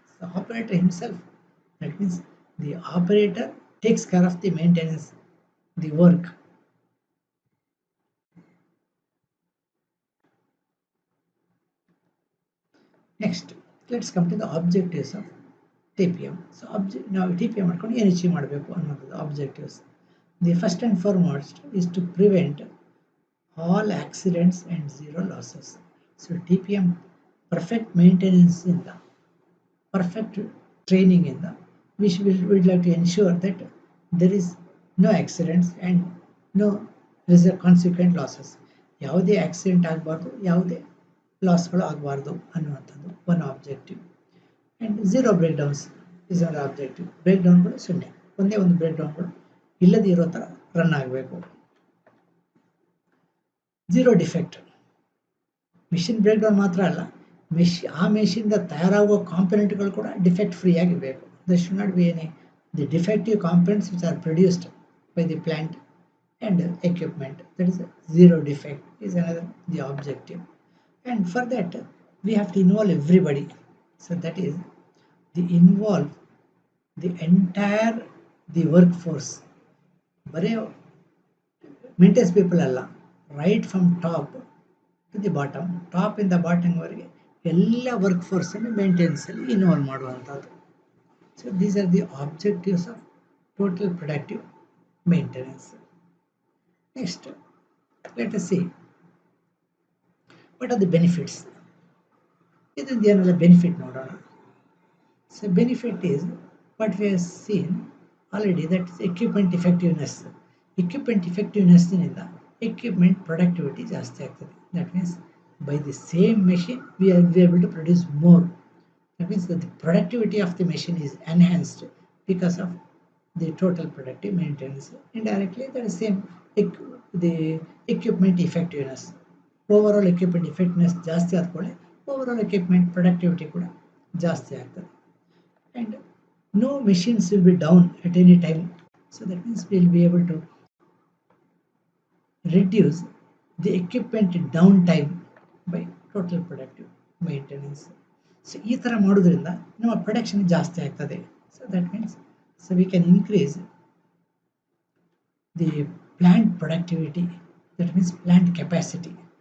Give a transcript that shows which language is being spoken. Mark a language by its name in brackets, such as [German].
[English] The operator himself, that means the operator takes care of the maintenance, the work. Next, let's come to the objectives of TPM. [Kannada] So ನಾವು TPM ಮಾಡ್ಕೊಂಡು ಏನು achieve ಮಾಡಬೇಕು ಅನ್ನೋದು objectives. [English] The first and foremost is to prevent all accidents and zero losses. So TPM [Kannada] perfect ಮೇಂಟೆನೆನ್ಸಿಂದ, perfect ಟ್ರೈನಿಂಗಿಂದ [English] we'd like to ensure that there is no accidents and no consequent losses. [Kannada] ಯಾವುದೇ accident ಆಗಬಾರ್ದು, ಯಾವುದೇ ಲಾಸ್ಗಳು ಆಗಬಾರ್ದು ಅನ್ನುವಂಥದ್ದು one objective. [English] And zero breakdowns is our objective. [Kannada] Break ಡೌನ್ಗಳು ಶೂನ್ಯ, ಒಂದೇ ಒಂದು break ಡೌನ್ಗಳು ಇಲ್ಲದೇ ಇರೋ ಥರ ರನ್ ಆಗಬೇಕು. Zero defect, machine break down ಮಾತ್ರ ಅಲ್ಲ, ಆ ಮೆಷಿನ್ದ ತಯಾರಾಗುವ ಕಾಂಪೊನೆಂಟ್ಗಳು ಕೂಡ ಡಿಫೆಕ್ಟ್ ಫ್ರೀ ಆಗಿರಬೇಕು. [English] There should not be any the defective components which are produced by the plant and equipment. That is zero defect is another the objective. And for that we have to involve everybody. So that is the involve the entire the workforce. [Kannada] ಬರೀ maintenance people ಅಲ್ಲ, [English] right from top to the bottom, [Kannada] top ಇಂದ ಬಾಟಮ್ವರೆಗೆ ಎಲ್ಲ ವರ್ಕ್ಫೋರ್ಸನ್ನು ಮೇಂಟೆನೆನ್ಸಲ್ಲಿ involve ಮಾಡುವಂಥದ್ದು. [English] So these are the objectives of total productive maintenance. Next, let us see what are the benefits. [Kannada] ಇದರಿಂದ ಏನೆಲ್ಲ benefit ನೋಡೋಣ. [English] So benefit is what we have seen already, that is equipment effectiveness. [Kannada] Equipment effectiveness ನಿಂದ equipment productivity ಜಾಸ್ತಿ ಆಗ್ತದೆ. [English] That means by the same machine we are able to produce more. That means that the productivity of the machine is enhanced because of the total productive maintenance. Indirectly, that is same the equipment effectiveness. [Kannada] Overall equipment effectiveness ಜಾಸ್ತಿ ಆದ್ಕೊಳ್ಳೆ overall equipment productivity ಕೂಡ ಜಾಸ್ತಿ ಆಗ್ತದೆ. [English] And no machines will be down at any time. So that means we will be able to reduce the equipment downtime by total productive maintenance. [Kannada] So ಈ ಥರ ಮಾಡೋದ್ರಿಂದ ನಮ್ಮ production ಜಾಸ್ತಿ ಆಗ್ತದೆ. [English] So that means so we can increase the plant productivity, that means plant capacity.